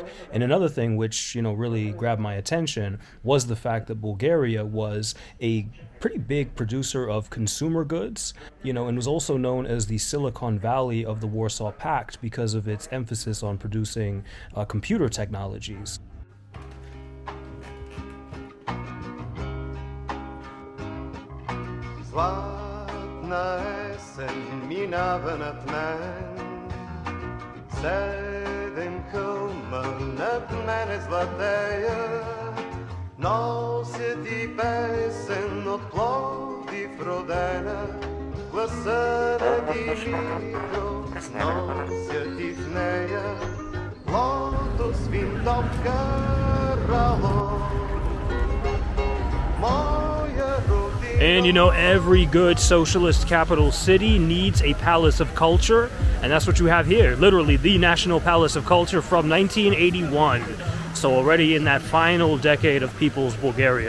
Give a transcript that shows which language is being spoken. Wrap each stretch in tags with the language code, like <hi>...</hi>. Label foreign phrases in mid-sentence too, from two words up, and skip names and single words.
<en>And another thing which, you know, really grabbed my attention was the fact that Bulgaria was a pretty big producer of consumer goods, you know, and was also known as the Silicon Valley of the Warsaw Pact because of its emphasis on producing computer technologies.</en> <bg>Хладна есен минава над мен, седем hълма над мене златея, нося ти песен от Пловдив родена, гласа на Димитров, нося ти в нея, лотос винтовка рало.</bg> <en>And you know, every good socialist capital city needs a palace of culture, and that's what you have here. Literally, the National Palace of Culture from 1981. So already in that final decade of people's Bulgaria.</en>